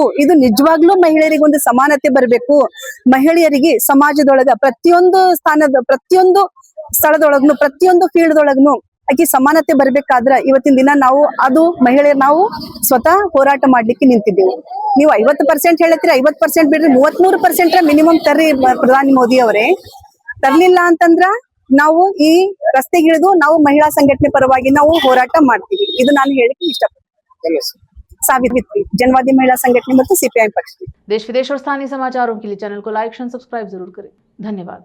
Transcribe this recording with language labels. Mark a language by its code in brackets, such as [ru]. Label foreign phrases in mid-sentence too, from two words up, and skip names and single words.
[kn] ಇದು ನಿಜವಾಗ್ಲೂ ಮಹಿಳೆಯರಿಗೆ ಒಂದು ಸಮಾನತೆ ಬರ್ಬೇಕು. ಮಹಿಳೆಯರಿಗೆ ಸಮಾಜದೊಳಗ ಪ್ರತಿಯೊಂದು ಪ್ರತಿಯೊಂದು ಸ್ಥಳದೊಳಗ್ನು ಪ್ರತಿಯೊಂದು ಫೀಲ್ಡ್ ಒಳಗ್ನು ಆಕಿ ಸಮಾನತೆ ಬರ್ಬೇಕಾದ್ರ ಇವತ್ತಿನ ದಿನ ನಾವು ಮಹಿಳೆಯರು ನಾವು ಸ್ವತಃ ಹೋರಾಟ ಮಾಡ್ಲಿಕ್ಕೆ ನಿಂತಿದ್ದೇವೆ. ನೀವು 50% ಹೇಳತ್ತೀರಿ, 50% ಬಿಡ್ರಿ, 33% ಮಿನಿಮಮ್ ತರ್ರಿ ಪ್ರಧಾನಿ ಮೋದಿ ಅವರೇ. ತರ್ಲಿಲ್ಲ ಅಂತಂದ್ರ ನಾವು ಈ ರಸ್ತೆಗಿಳಿದು ನಾವು ಮಹಿಳಾ ಸಂಘಟನೆ ಪರವಾಗಿ ನಾವು ಹೋರಾಟ ಮಾಡ್ತೀವಿ. ಇದು ನಾನು ಹೇಳಿಕ್ಕೆ ಇಷ್ಟಪಡ್ತೀನಿ. ಸಾವಿತ್ರಿ, जनवादी महिला संगठन ಮತ್ತು CPI पक्ष। [hi] देश विदेश और स्थानीय समाचारों के लिए चैनल को [en] like and subscribe [hi] जरूर करें। धन्यवाद।